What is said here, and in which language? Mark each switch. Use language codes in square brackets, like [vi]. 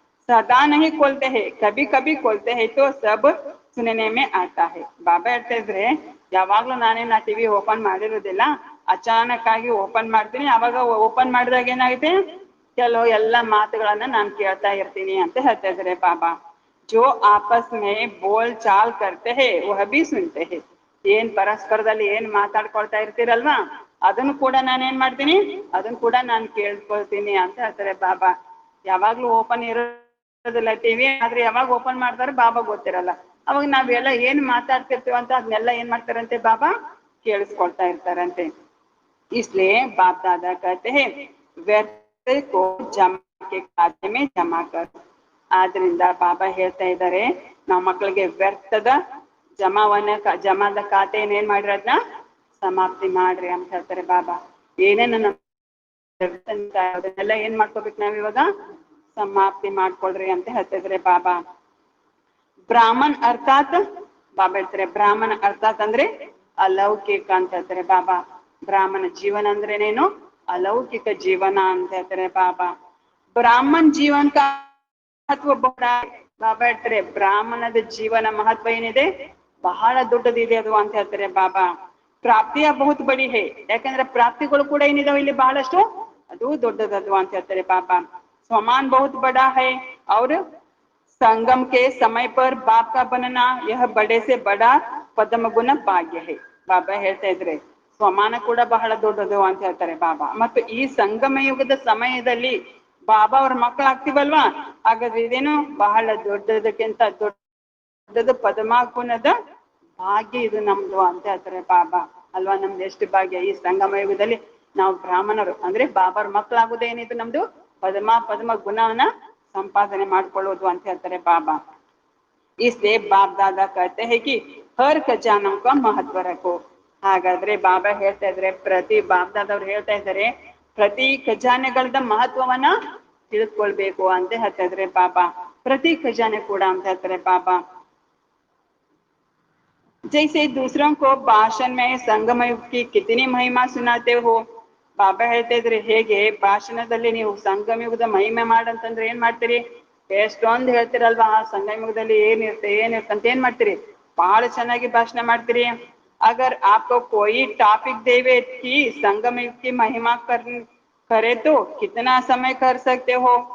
[hi] सदा नहीं खोलते हैं, कभी कभी खोलते हैं तो सब सुनने में आता है. [kn] ಬಾಬಾ ಹೇಳ್ತಾ ಇದ್ರೆ ಯಾವಾಗ್ಲೂ ನಾನೇನ ಟಿವಿ ಓಪನ್ ಮಾಡಿರೋದಿಲ್ಲ, ಅಚಾನಕ್ ಆಗಿ ಓಪನ್ ಮಾಡ್ತೀನಿ. ಅವಾಗ ಓಪನ್ ಮಾಡಿದಾಗ ಏನಾಗುತ್ತೆ, ಕೆಲವು ಎಲ್ಲ ಮಾತುಗಳನ್ನ ನಾನು ಕೇಳ್ತಾ ಇರ್ತೀನಿ ಅಂತ ಹೇಳ್ತಾ ಇದ್ದಾರೆ ಬಾಬಾ. [hi] जो आपस में बोल चाल करते हैं वह भी सुनते हैं. [kn] ಏನ್ ಪರಸ್ಪರದಲ್ಲಿ ಏನ್ ಮಾತಾಡ್ಕೊಳ್ತಾ ಇರ್ತೀರಲ್ವಾ, ಅದನ್ನು ಕೂಡ ನಾನು ಏನ್ ಮಾಡ್ತೀನಿ, ಅದನ್ನು ಕೂಡ ನಾನು ಕೇಳ್ಕೊಳ್ತೀನಿ ಅಂತ ಹೇಳ್ತಾರೆ ಬಾಬಾ. ಯಾವಾಗ್ಲೂ ಓಪನ್ ಇರೋದಿಲ್ಲ ಟಿವಿ, ಆದ್ರೆ ಯಾವಾಗ ಓಪನ್ ಮಾಡ್ತಾರೆ ಬಾಬಾ ಗೊತ್ತಿರಲ್ಲ. ಅವಾಗ ನಾವೆಲ್ಲ ಏನ್ ಮಾತಾಡ್ತಿರ್ತೀವ ಅಂತ ಅದನ್ನೆಲ್ಲ ಏನ್ ಮಾಡ್ತಾರಂತೆ ಬಾಬಾ ಕೇಳಿಸ್ಕೊಳ್ತಾ ಇರ್ತಾರಂತೆ. [hi] इसलिए बाप दादा कहते हैं व्यर्थ को जमा के खाते में जमा कर. [kn] ಆದ್ರಿಂದ ಬಾಬಾ ಹೇಳ್ತಾ ಇದ್ದಾರೆ, ನಾವು ಮಕ್ಕಳಿಗೆ ವ್ಯರ್ಥದ ಜಮಾದ ಖಾತೆಯನ್ನು ಏನ್ ಮಾಡ್ರಿ, ಅದನ್ನ ಸಮಾಪ್ತಿ ಮಾಡ್ರಿ ಅಂತ ಹೇಳ್ತಾರೆ ಬಾಬಾ. ಏನೇನ ಅದನ್ನೆಲ್ಲ ಏನ್ ಮಾಡ್ಕೋಬೇಕು ನಾವ್ ಇವಾಗ, ಸಮಾಪ್ತಿ ಮಾಡ್ಕೊಳ್ರಿ ಅಂತ ಹೇಳ್ತಿದ್ರೆ ಬಾಬಾ. ಬ್ರಾಹ್ಮಣ್ ಅರ್ಥಾತ್ ಬಾಬಾ ಹೇಳ್ತಾರೆ, ಬ್ರಾಹ್ಮಣ ಅರ್ಥಾತ್ ಅಂದ್ರೆ ಅಲೌಕಿಕ ಅಂತ ಹೇಳ್ತಾರೆ ಬಾಬಾ. ಬ್ರಾಹ್ಮಣ ಜೀವನ ಅಂದ್ರೇನೇನು, ಅಲೌಕಿಕ ಜೀವನ ಅಂತ ಹೇಳ್ತಾರೆ ಬಾಬಾ. ಬ್ರಾಹ್ಮಣ್ ಜೀವನ ಮಹತ್ವ ಬಹಳ. ಬಾಬಾ ಹೇಳ್ತಾರೆ ಬ್ರಾಹ್ಮಣದ ಜೀವನ ಮಹತ್ವ ಏನಿದೆ, ಬಹಳ ದೊಡ್ಡದಿದೆ ಅದು ಅಂತ ಹೇಳ್ತಾರೆ ಬಾಬಾ. [hi] ಪ್ರಾಪ್ತಿಯ ಬಹುತ್ ಬಡಿ ಹೇ, [kn] ಯಾಕಂದ್ರೆ ಪ್ರಾಪ್ತಿಗಳು ಕೂಡ ಏನಿದಾವೆ ಇಲ್ಲಿ ಬಹಳಷ್ಟು, ಅದು ದೊಡ್ಡದದು ಅಂತ ಹೇಳ್ತಾರೆ ಬಾಬಾ. [hi] ಸ್ವಮಾನ್ ಬಹುತ್ ಬಡಾ ಹೈ और संगम के समय पर बाप का बनना यह बड़े से बड़ा ಪದಮ ಗುಣ ಭಾಗ್ಯ ಹೇ. [kn] ಬಾಬಾ ಹೇಳ್ತಾ ಇದ್ರೆ ಸ್ವಮಾನ ಕೂಡ ಬಹಳ ದೊಡ್ಡದು ಅಂತ ಹೇಳ್ತಾರೆ ಬಾಬಾ. ಮತ್ತು ಈ ಸಂಗಮ ಯುಗದ ಸಮಯದಲ್ಲಿ ಬಾಬಾ ಅವ್ರ ಮಕ್ಕಳಾಗ್ತಿವಲ್ವಾ, ಹಾಗಾದ್ರೆ ಇದೇನು ಬಹಳ ದೊಡ್ಡದಕ್ಕಿಂತ ದೊಡ್ಡದು ಪದಮ ಗುಣದ ಭಾಗ್ಯ ಇದು ನಮ್ದು ಅಂತ ಹೇಳ್ತಾರೆ ಬಾಬಾ ಅಲ್ವಾ. ನಮ್ದು ಎಷ್ಟು ಭಾಗ್ಯ, ಈ ಸಂಗಮ ಯುಗದಲ್ಲಿ ನಾವು ಬ್ರಾಹ್ಮಣರು ಅಂದ್ರೆ ಬಾಬಾರ ಮಕ್ಕಳಾಗುದೇನಿದು ನಮ್ದು ಪದಮ ಗುಣವನ್ನ ಸಂಪಾದನೆ ಮಾಡ್ಕೊಳ್ಳೋದು ಅಂತ ಹೇಳ್ತಾರೆ ಬಾಬಾ. [hi] इसलिए बाप दादा कहते हैं कि हर खजानों का महत्व रखो. [kn] ಹಾಗಾದ್ರೆ ಬಾಬಾ ಹೇಳ್ತಾ ಇದ್ರೆ, ಪ್ರತಿ ಬಾಪ್ ದಾದವ್ರು ಹೇಳ್ತಾ ಇದ್ದಾರೆ, ಪ್ರತಿ ಖಜಾನೆಗಳದ ಮಹತ್ವವನ್ನ ತಿಳ್ಕೊಳ್ಬೇಕು ಅಂತ ಹೇಳ್ತಾ ಇದ್ರೆ ಬಾಬಾ. ಪ್ರತಿ ಖಜಾನೆ ಕೂಡ ಅಂತ ಹೇಳ್ತಾರೆ ಬಾಬಾ. [hi] जैसे दूसरों को भाषण में संगम युग की कितनी महिमा सुनाते हो. [kn] ಬಾಬಾ ಹೇಳ್ತಾ ಇದ್ರೆ, ಹೇಗೆ ಭಾಷಣದಲ್ಲಿ ನೀವು ಸಂಗಮ ಯುಗದ ಮಹಿಮೆ ಮಾಡಂತಂದ್ರೆ ಏನ್ ಮಾಡ್ತೀರಿ, ಎಷ್ಟೊಂದು ಹೇಳ್ತಿರಲ್ವಾ, ಆ ಸಂಗಮ ಯುಗದಲ್ಲಿ ಏನಿರುತ್ತೆ ಅಂತ ಏನ್ ಮಾಡ್ತೀರಿ, ಬಹಳ ಚೆನ್ನಾಗಿ ಭಾಷಣ ಮಾಡ್ತೀರಿ. [hi] अगर आपको कोई टॉपिक देवे कि संगम युग की महिमा करे तो कितना समय कर सकते हो.